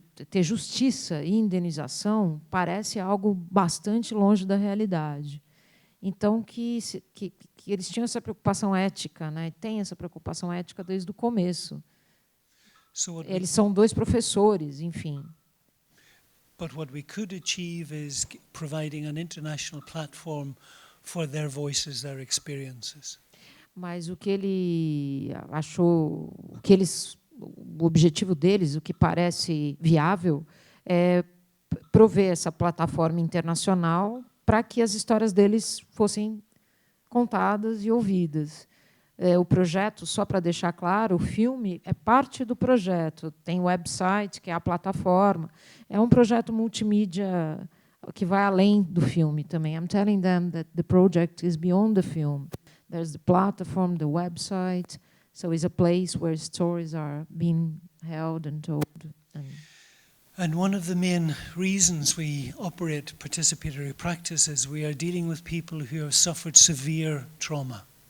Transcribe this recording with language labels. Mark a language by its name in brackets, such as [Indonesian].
[Portuguese] Ter justiça e indenização parece algo bastante longe da realidade. Então, que eles tinham essa preocupação ética, né? Tem essa preocupação ética desde o começo. Eles são dois professores, enfim. [English] But what we could achieve is providing an international platform for their voices, their experiences. [Portuguese] Mas o que ele achou, o objetivo deles, o que parece viável, é prover essa plataforma internacional para que as histórias deles fossem contadas e ouvidas. O projeto, só para deixar claro, o filme é parte do projeto. Tem o website, que é a plataforma. É um projeto multimídia que vai além do filme também. [English] I'm telling them that the project is beyond the film. There's the platform, the website. So it's a place where stories are being held and told. And one of the main reasons we operate participatory practice is we are dealing with people who have suffered severe trauma.